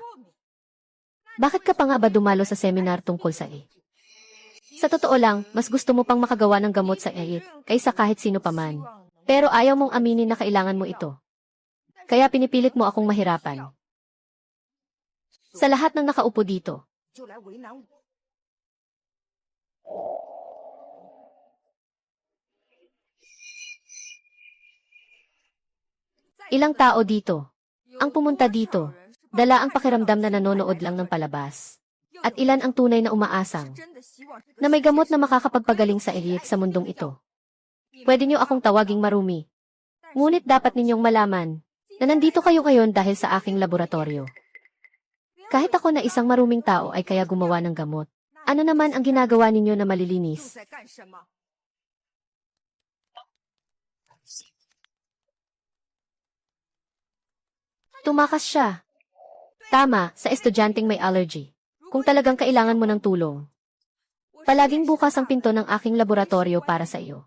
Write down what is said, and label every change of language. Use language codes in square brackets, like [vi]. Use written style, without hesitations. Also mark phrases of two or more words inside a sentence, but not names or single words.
[tl] Bakit ka pa nga ba dumalo sa seminar tungkol sa A? Sa totoo lang, mas gusto mo pang makagawa ng gamot sa A kaysa kahit sino pa man. Pero ayaw mong aminin na kailangan mo ito. Kaya pinipilit mo akong mahirapan. Sa lahat ng nakaupo dito, [zh] 就来为难我。 [tl] ilang tao dito ang pumunta dito, dala ang pakiramdam na nanonood lang ng palabas. At ilan ang tunay na umaasang na may gamot na makakapagpagaling sa ilik sa mundong ito. Pwede niyo akong tawaging marumi. Ngunit dapat ninyong malaman na nandito kayo ngayon dahil sa aking laboratorio. Kahit ako na isang maruming tao ay kaya gumawa ng gamot. Ano naman ang ginagawa ninyo na [zh] 又 [tl] malilinis? [zh] 在干什么？ [tl] Tumakas siya. Tama, sa estudyanteng may allergy. Kung talagang kailangan mo ng tulong, palaging bukas ang pinto ng aking laboratorio para sa iyo.